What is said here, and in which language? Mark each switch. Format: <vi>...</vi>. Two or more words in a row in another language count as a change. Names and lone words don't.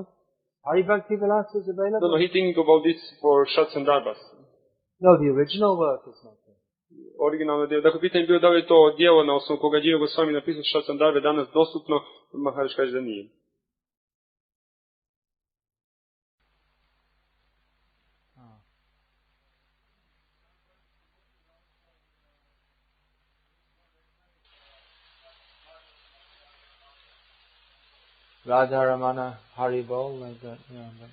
<en>Hari Bhakti Vilas is available? No, he thinking about this for Shad Sandarbhas. No, the original work is not there.</en> <bs>Originalno djelo. Dakle, pitanje je bilo da li je to djelo na osnovu koga Jiva Goswami napisao Shad Sandarbhe danas dostupno, Maharaj kaže da nije. Radha Ramana Haribol,</bs> <en>like that. Yeah, but</en>